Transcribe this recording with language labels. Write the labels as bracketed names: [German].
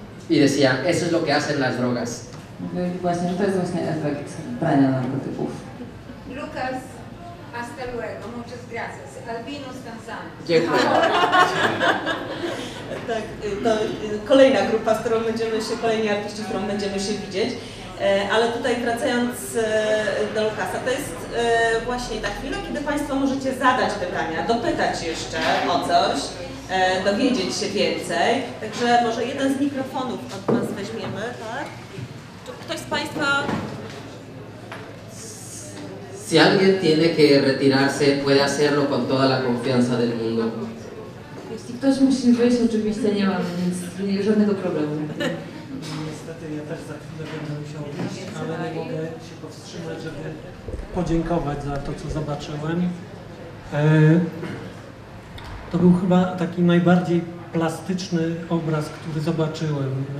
[Spanish] Y decían, eso es lo que hacen las drogas. [Polish] Mówili właśnie, że to jest właśnie efekt brania narkotyków. [Spanish] Lucas, hasta luego, muchas gracias. Albino Stanzani. [Polish] Dziękuję. Tak, to kolejna grupa, z którą kolejni artyści, z którą będziemy się widzieć. Ale tutaj wracając do Lukasa, to jest właśnie ta chwila, kiedy Państwo możecie zadać pytania, dopytać jeszcze o coś, dowiedzieć się więcej. Także może jeden z mikrofonów od Was weźmiemy, tak? ktoś z Państwa... [Spanish] Si alguien tiene que retirarse, puede hacerlo con toda la confianza del mundo. [Polish] Jeśli ktoś musi wyjść, oczywiście nie mam nic, żadnego problemu. Niestety ja też za chwilę będę musiał wyjść, ale nie mogę się powstrzymać, żeby podziękować za to, co zobaczyłem. To był chyba taki najbardziej plastyczny obraz, który zobaczyłem.